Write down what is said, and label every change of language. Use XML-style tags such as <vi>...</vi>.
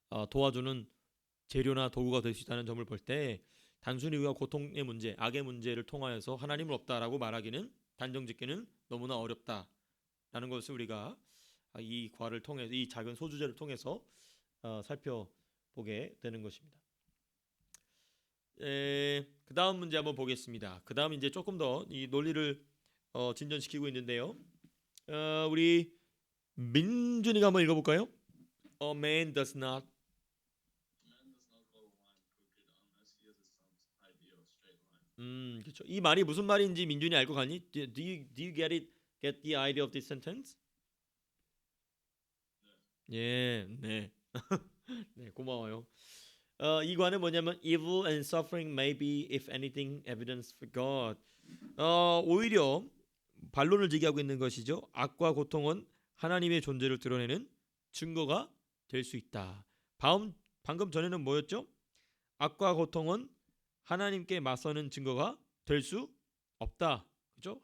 <ko>도와주는 재료나 도구가 될 수 있다는 점을 볼 때 단순히 우리가 고통의 문제, 악의 문제를 통하여서 하나님은 없다라고 말하기는 단정짓기는 너무나 어렵다라는 것을 우리가 이 과를 통해 이 작은 소주제를 통해서 살펴보게 되는 것입니다. 그 다음 문제 한번 보겠습니다. 그 다음 이제 조금 더 이 논리를 진전시키고 있는데요. 우리 민준이가 한번 읽어볼까요?</ko> <en>A man does not Man does not follow a line crooked unless he has some idea of straight line.</en> <ko>그렇죠. 이 말이 무슨 말인지 민준이 알고 가니?</ko> <en>Do you get the idea of this sentence?</en> <ko>예, 네. 네, 고마워요.</ko> <en>이 관은 뭐냐면 evil and suffering may be, if anything, evidence for God.</en> <ko>오히려 반론을 제기하고 있는 것이죠. 악과 고통은 하나님의 존재를 드러내는 증거가 될 수 있다. 방금 전에는 뭐였죠? 악과 고통은 하나님께 맞서는 증거가 될 수 없다. 그렇죠?</ko>